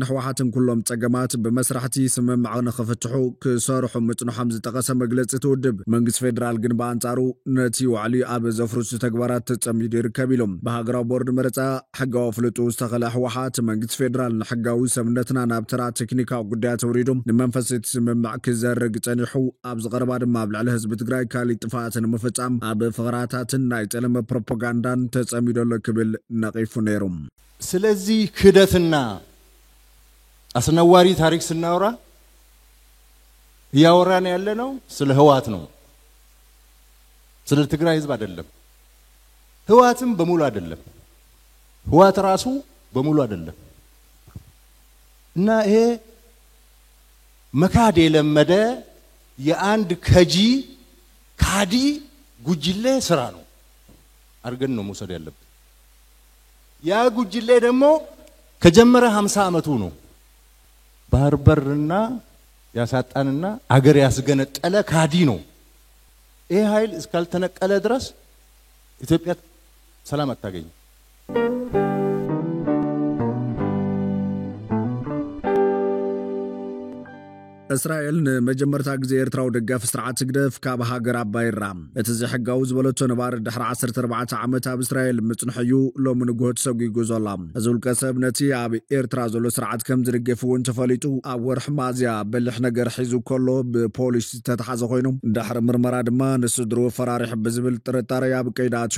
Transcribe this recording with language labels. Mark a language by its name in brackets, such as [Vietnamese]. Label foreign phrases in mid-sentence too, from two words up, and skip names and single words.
[Tigrinya] ንህወሓትን ኩሎም ፀገማት ብመስራሕቲ ስምምዕ ንኽፍትሑ ክሰርሑ ምፅንሖም ዝጠቐሰ መግለፂ ትውድብ መንግስቲ ፌደራል ግን በኣንጻሩ ነቲ ዋዕሊ ኣብ ዘፍርሱ ተግባራት ተጸሚዱ ይርከብ ኢሎም ብሃገራዊ ቦርድ መረፃ ሕጋዊ ፍልጡ ዝተኸለ ህወሓት መንግስቲ ፌደራል ንሕጋዊ ሰብነትና ናብ ተራ ቴክኒካዊ ጉዳያት ተውሪዱ ንመንፈስ እቲ ስምምዕ ክዘርግ ፀኒሑ ኣብ ዝቐረባ ድማ ኣብ ልዕሊ ህዝቢ ትግራይ ካሊእ ጥፋት ንምፍፃም ኣብ ፍቕራታትን ናይ ፀለመ ፕሮፓጋንዳን ተጸሚዶሎ ክብል ነቒፉ ነይሩ [Amharic] ስለዚ ክደትና አስነዋሪ ታሪክ ስናወራ ያወራን ያለነው ስለ ህወሓት ነው ስለ ትግራይ ህዝብ አይደለም ህወሓትም በሙሉ አይደለም ህወሓት ራሱ በሙሉ አይደለም እና ይሄ መካድ የለመደ የአንድ ካዲ ጉጅሌ ስራ ነው አርገን ነው መውሰድ ያለበት ያ ጉጅሌ ደግሞ ከጀመረ 50 አመቱ ነው ባህር በርና ያሳጣንና አገር ያስገነጠለ ካዲ ነው ይሄ ኃይል እስካልተነቀለ ድረስ ኢትዮጵያ ሰላም አታገኝ [Tigrinya] እስራኤል ንመጀመርታ ግዜ ኤርትራው ደጋፍ ስርዓት ግደፍ ካብ ሃገር ኣባይራ እቲ ዝሕጋው ዝበለቶ ነባር ድሕሪ 14 ዓመት ኣብ እስራኤል ምጽንሕዩ ሎም ንግሆት ሰጉይጉ ዘላ እዚ ውልቀ ሰብ ነቲ ኣብ ኤርትራ ዘሎ ስርዓት ከም ዝድገፍ እውን ተፈሊጡ ኣብ ወርሒ ሚያዝያ በልሕ ነገር ሒዙ ከሎ ብፖሊስ ተተሓዘ ኮይኑ ድሕሪ ምርመራ ድማ ንስድሩ ፈራሪሕ ብዝብል ጥርጣሬ ኣብ ቀይዳቸው